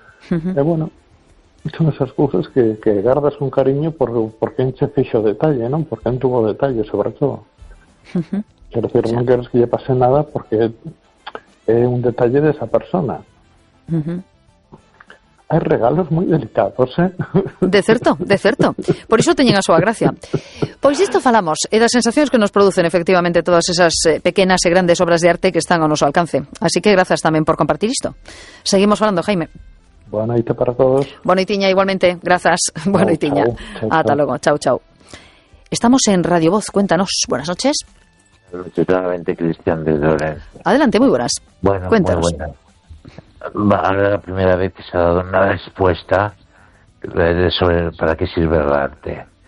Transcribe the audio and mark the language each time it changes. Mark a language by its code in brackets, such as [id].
[es] Uh-huh. Y bueno, son esas cosas que guardas con cariño porque en [gl] che fixo detalle, [es] ¿no? Porque en tuvo detalle, sobre todo. Uh-huh. Quiero decir, no quiero que le pase nada porque es un detalle de esa persona. Uh-huh. Hay regalos muy delicados, ¿eh? [gl] De certo. Por eso teñen a súa gracia. Pois isto falamos, e das sensacións que nos producen efectivamente todas esas pequenas e grandes obras de arte que están ao noso alcance. Así que grazas tamén por compartir isto. Seguimos falando, Jaime. Boa noite para todos. Boa noitiña igualmente, grazas. Boa noitiña. Ata logo, chau, chau. [es] Estamos en Radio Voz, cuéntanos. Buenas noches. Totalmente Cristian de Lorenzo. Adelante, muy buenas. Bueno, cuéntanos. Muy buenas. Ahora la primera vez que se ha dado una respuesta sobre para qué sirve el arte.